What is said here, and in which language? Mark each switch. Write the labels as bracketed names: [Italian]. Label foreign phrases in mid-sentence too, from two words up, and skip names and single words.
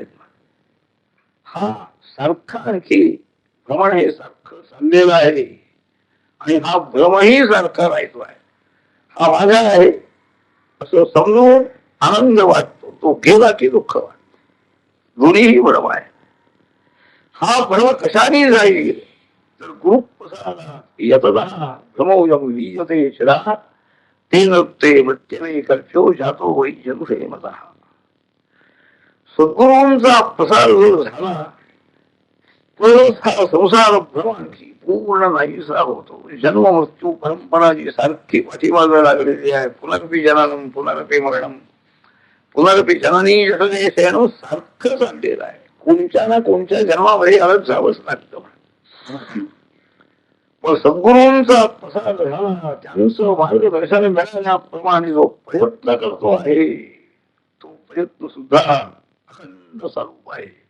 [Marathi] हा सारखा आणखी भ्रमण हे सारखं चाललेलं आहे आणि हा भ्रमही सारखा राहतो आहे. हा माझा आहे असं समजून आनंद वाटतो. तो गेला की दुःख वाटतो. दोन्हीही भ्रम आहे. हा भ्रम कशाने जाईल तर [Sanskrit] गुरुप्रसादा यतदा समोयम वीजते शिरा तेन ते मृत्यवे कर्चो जातो वै जनुषे मता. [Marathi] सद्गुरूंचा प्रसार जर झाला तरच हा संसार भ्रमांची पूर्ण नाहीसा होतो. जन्म मृत्यू परंपरा जी सारखी पाठीमागे लागलेली आहे, [Sanskrit] पुनरपी जननम पुनरपी मरणम पुनरपी जननी जठरे शयनम [Marathi] सारखं चाललेलं आहे. कोणत्या ना कोणत्या जन्मामध्ये अलग जावंच लागतं. पण सद्गुरूंचा प्रसाद झाला, त्यांचं मार्गदर्शन मिळाल्याप्रमाणे जो प्रयत्न करतो आहे तो प्रयत्न सुद्धा अखंड स्वरूप आहे.